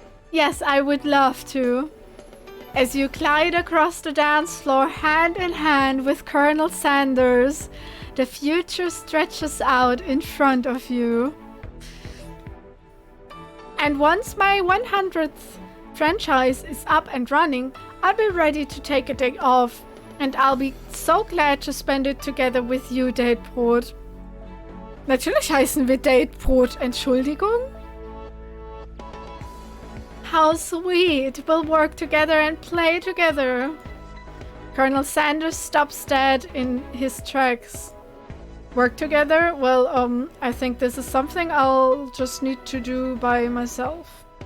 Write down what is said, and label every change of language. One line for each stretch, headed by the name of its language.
English: Yes, I would love to. As you glide across the dance floor hand in hand with Colonel Sanders, the future stretches out in front of you. And once my 100th franchise is up and running, I'll be ready to take a day off. And I'll be so glad to spend it together with you, Datebrot.
German: Natürlich heißen wir Datebrot, Entschuldigung.
English: How sweet. We'll work together and play together. Colonel Sanders stops dead in his tracks. Work together? Well, I think this is something I'll just need to do by myself.